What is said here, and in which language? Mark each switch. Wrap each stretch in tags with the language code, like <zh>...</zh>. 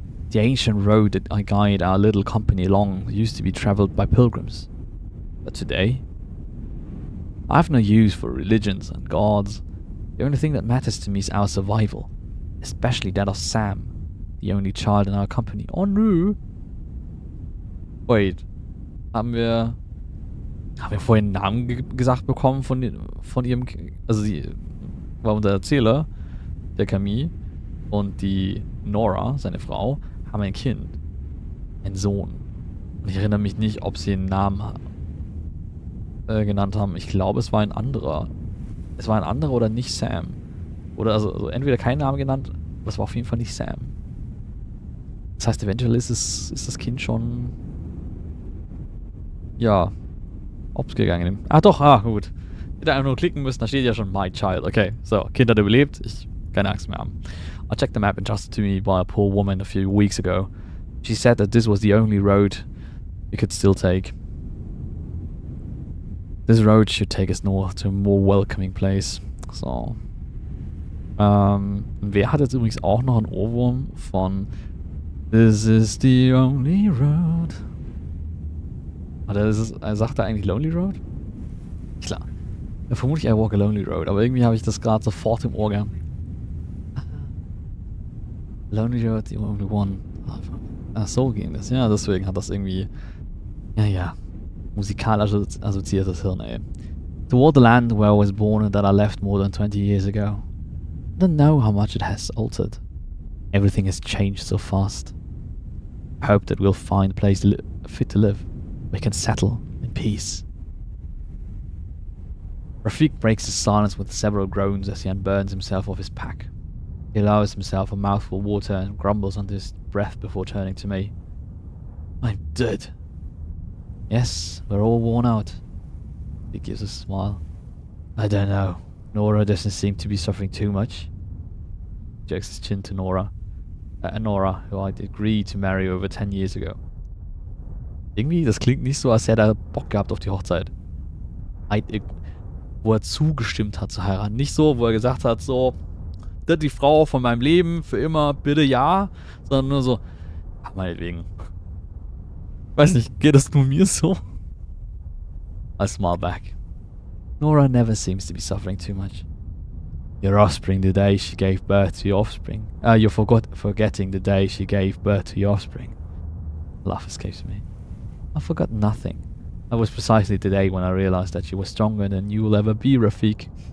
<en>The ancient road that I guide our little company along used to be travelled by pilgrims. But today, I have no use for religions and gods. The only thing that matters to me is our survival, especially that of Sam, the only child in our company. Oh no! Wait,</en> <de>haben wir vorhin einen Namen gesagt bekommen von ihrem, also sie war unser Erzähler, der Camille, und die Nora, seine Frau, haben ein Kind, einen Sohn. Und ich erinnere mich nicht, ob sie einen Namen genannt haben. Ich glaube, es war ein anderer. Es war ein anderer oder nicht Sam. Oder also entweder kein Name genannt, aber es war auf jeden Fall nicht Sam. Das heißt, eventuell ist das Kind schon, ja, ob's gegangen. Gut. Hätte einfach nur klicken müssen, da steht ja schon My Child. Okay, so, Kind hat überlebt, ich keine Angst mehr haben.</de> <en>I checked the map entrusted to me by a poor woman a few weeks ago. She said that this was the only road we could still take. This road should take us north to a more welcoming place. So.</en> <de>Wer hat jetzt übrigens auch noch einen Ohrwurm von</de> <en>This is the only road?</en> <de>Oder sagt er eigentlich Lonely Road? Klar. Ja, vermutlich</de> <en>I walk a lonely road,</en> <de>aber irgendwie habe ich das gerade sofort im Ohr gehabt.</de> <en>Lonely Road, the only one.</en> <de>Ach, so ging das. Ja, deswegen hat das irgendwie, ja, musikalisch assoziiertes Hirn, ey.</de> <en>Toward the land where I was born and that I left more than 20 years ago. I don't know how much it has altered. Everything has changed so fast. I hope that we'll find a place fit to live. We can settle in peace. Rafik breaks the silence with several groans as he unburns himself of his pack. He allows himself a mouthful of water and grumbles under his breath before turning to me. I'm dead. Yes, we're all worn out. He gives a smile. I don't know. Nora doesn't seem to be suffering too much. He jerks his chin to Nora. Nora, who I'd agreed to marry over 10 years ago.</en> <de>Irgendwie, das klingt nicht so, als hätte er Bock gehabt auf die Hochzeit. wo er zugestimmt hat zu heiraten. Nicht so, wo er gesagt hat, so, das ist die Frau von meinem Leben, für immer, bitte ja, sondern nur so, ach, meinetwegen. Weiß nicht, geht das nur mir so?</de> <en>I smile back. Nora never seems to be suffering too much. Your offspring the day she gave birth to your offspring. You're forgetting the day she gave birth to your offspring. Laugh escapes me. I forgot nothing. That was precisely the day when I realized that she was stronger than you will ever be, Rafik.</en>